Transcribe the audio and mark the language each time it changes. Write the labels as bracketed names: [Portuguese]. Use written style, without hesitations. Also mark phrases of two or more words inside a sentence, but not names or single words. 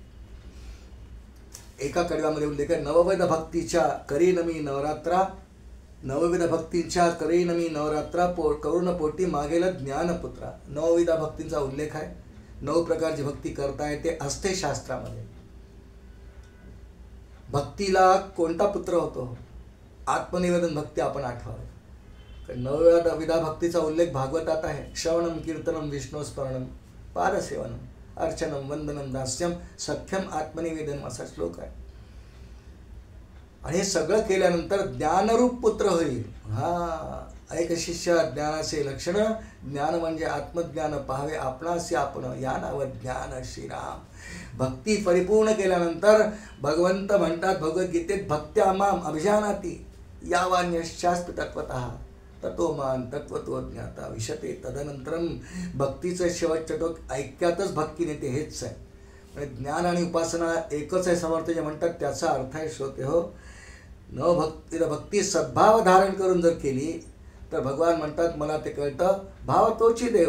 [Marathi] एका कडव्यामध्ये उल्लेख आहे, नवविध भक्तीच्या करीन मी नवरात्रा, नवविध भक्तींच्या करीन मी नवरात्रा, करुण पोटी मागेल ज्ञानपुत्रा. नवविधा भक्तींचा उल्लेख आहे. 9 प्रकारची भक्ती करता येते असते शास्त्रामध्ये. भक्तीला कोणता पुत्र होतो? आत्मनिवेदन भक्ती आपण आठवावे. 9विधा भक्तीचा उल्लेख भागवतात आहे. [Sanskrit] श्रवणम कीर्तनम विष्णू स्मरणम पादसेवनम अर्चनम वंदनम दास्यम सख्यम आत्मनिवेदनम असा श्लोक आहे. [Marathi] आणि हे सगळं केल्यानंतर ज्ञानरूप पुत्र होईल. ऐक शिष्य ज्ञानाचे लक्षण, ज्ञान म्हणजे आत्मज्ञान पाहावे आपणासी आपण, या नाव ज्ञान श्रीराम. भक्ती परिपूर्ण केल्यानंतर भगवंत म्हणतात भगवद्गीतेत, [Sanskrit] भक्त्या माम अभिजानाति यावान्यश्चास्मि तत्वतः तत्वमान तत्वतो ज्ञाता विशते. [Marathi] तदनंतरम भक्तीचं शेवटचं टोक ऐक्यातच भक्ती नेते हेच आहे. म्हणजे ज्ञान आणि उपासना एकच आहे समर्थ जे म्हणतात. त्याचा अर्थ आहे श्रोते हो, भक्ती सद्भाव धारण करून जर केली तर भगवान म्हणतात मला ते कळतं, भाव तोची देव.